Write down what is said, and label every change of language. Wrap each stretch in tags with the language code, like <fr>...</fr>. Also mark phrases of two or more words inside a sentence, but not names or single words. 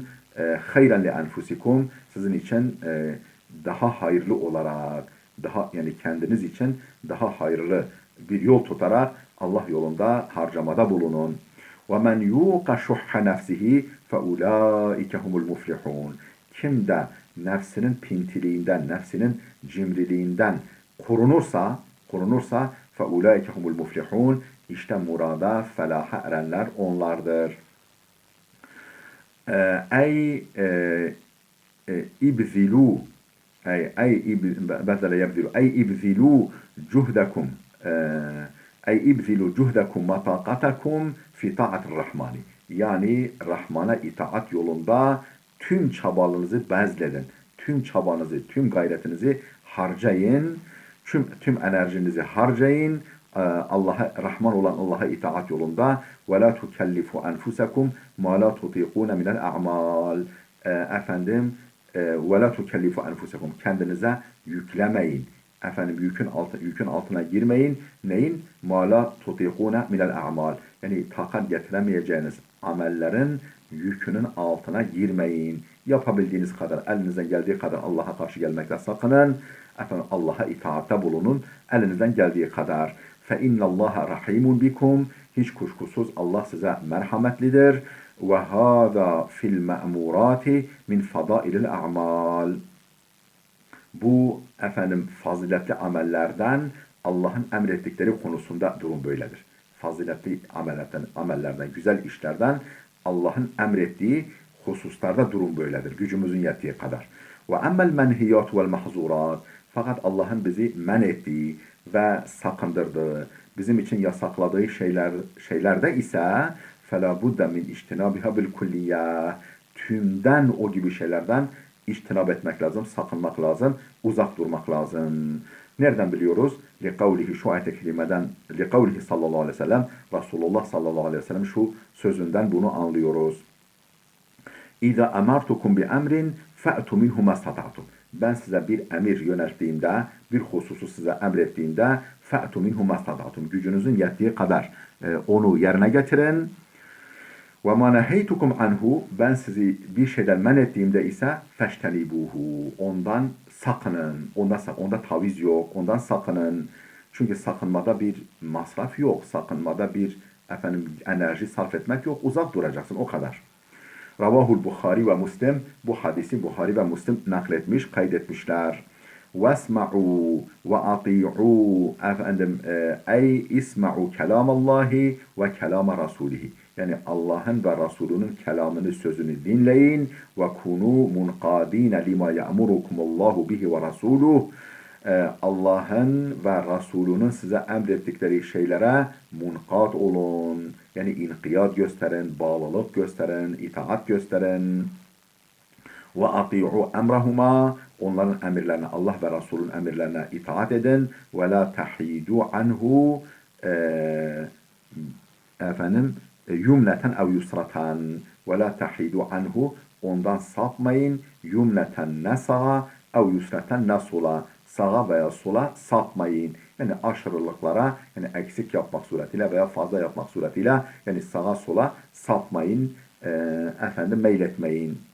<ar>خيرا لأنفسكم</ar> <tr>sizin için daha hayırlı olarak, yani kendiniz için daha hayırlı bir yol tutarak Allah yolunda harcamada bulunun.</tr> <ar>ومن يوق شح نفسه فأولئك هم المفلحون.</ar> <tr>Kim de nefsinin pintiliğinden, nefsinin cimriliğinden korunursa</tr> <ar>فَاُولَٰئِكَ هُمُ الْمُفْلِحُونَ</ar> <tr>İşte murada, felaha erenler onlardır.</tr> <ar>ابذلوا ابذلوا جهدكم ابذلوا جهدكم وطاقتكم في طاعة الرحمن.</ar> <tr>Yani Rahman'a itaat yolunda tüm çabalarınızı bezledin. Tüm çabanızı, tüm gayretinizi harcayın. Tüm enerjinizi harcayın. Rahman olan Allah'a itaat yolunda.</tr> <ar>وَلَا تُكَلِّفُوا أَنْفُسَكُمْ مَا لَا تُطِيقُونَ مِنَ الْأَعْمَالِ وَلَا تُكَلِّفُوا أَنْفُسَكُمْ</ar> <tr>Kendinize yüklemeyin. yükün altına girmeyin. Neyin?</tr> <ar>ما لا تطيقون من الأعمال.</ar> <tr>Yani takat getiremeyeceğiniz amellerin yükünün altına girmeyin. Yapabildiğiniz kadar, elinizden geldiği kadar Allah'a karşı gelmekle sakının. Allah'a itaatte bulunun. Elinizden geldiği kadar.</tr> <ar>فإن الله رحيم بكم.</ar> <tr>Hiç kuşkusuz Allah size merhametlidir.</tr> <ar>وهذا في المأمورات من فضائل الأعمال.</ar> <tr>Bu faziletli amellerden Allah'ın emrettikleri konusunda durum böyledir. Faziletli amellerden, güzel işlerden Allah'ın emrettiği hususlarda durum böyledir. Gücümüzün yettiği kadar.</tr> <ar>وأما المنهيات والمحظورات.</ar> <tr>Fakat Allah'ın bizi men ettiği ve sakındırdığı, bizim için yasakladığı şeylerde ise</tr> <ar>فَلَا بُدَّ مِنْ اِجْتِنَابِهَا بِالْكُلِّيَّةِ.</ar> <tr>Tümden o gibi şeylerden İçtinab etmek lazım, sakınmak lazım, uzak durmak lazım. Nereden biliyoruz? لِقَوْلِهِ şu ayet-i kerimeden, لِقَوْلِهِ</tr> <ar>صلى الله عليه وسلم,</ar> <tr>Resulullah</tr> <ar>صلى الله عليه وسلم</ar> <tr>şu sözünden bunu anlıyoruz.</tr> <ar>اِذَا اَمَرْتُكُمْ بِاَمْرٍ فَأْتُ مِنْهُ مَا اسْتَطَعْتُمْ.</ar> <tr>Ben size bir emir yönelttiğimde, bir hususu size emrettiğimde</tr> <ar>فَأْتُ مِنْهُ مَا اسْتَطَعْتُمْ.</ar> <tr>Gücünüzün yettiği kadar onu yerine getirin.</tr> <ar>وَمَا نَهَيْتُكُمْ عَنْهُ.</ar> <tr>Ben sizi bir şeyden men ettiğimde ise فَاشْتَنِبُوهُ. Ondan sakının. Onda taviz yok. Ondan sakının. Çünkü sakınmada bir masraf yok. Sakınmada bir enerji sarf etmek yok. Uzak duracaksın. O kadar.</tr> <ar>رواه البخاري ومسلم.</ar> <tr>Bu hadisi Bukhari ve Müslim nakletmiş, kaydetmişler.</tr> <ar>وَاسْمَعُوا وَاَطِيعُوا. أي اسمعوا كلام الله وكلام رسوله.</ar> <tr>Yani Allah'ın ve Resulünün kelamını, sözünü dinleyin.</tr> <ar>وَكُونُوا مُنْقَاد۪ينَ لِمَا يَأْمُرُكُمُ اللّٰهُ بِهِ وَرَسُولُهُ.</ar> <tr>Allah'ın ve Resulünün size emrettikleri şeylere munkat olun. Yani inkiyat gösterin, bağlılık gösterin, itaat gösterin.</tr> <ar>وَاَطِيعُوا اَمْرَهُمَا.</ar> <tr>Onların emirlerine, Allah ve Resulün emirlerine itaat edin.</tr> <ar>وَلَا تَحِيدُوا عَنْهُ يمنة أو يسرة. وَلَا تَحِيدُوا عَنْهُ.</ar> <tr>Ondan sapmayın. Yumneten ne sağa, ev yusreten ne sola. Sağa veya sola sapmayın. Yani aşırılıklara, yani eksik yapmak suretiyle veya fazla yapmak suretiyle, yani sağa sola sapmayın. Meyletmeyin.</tr>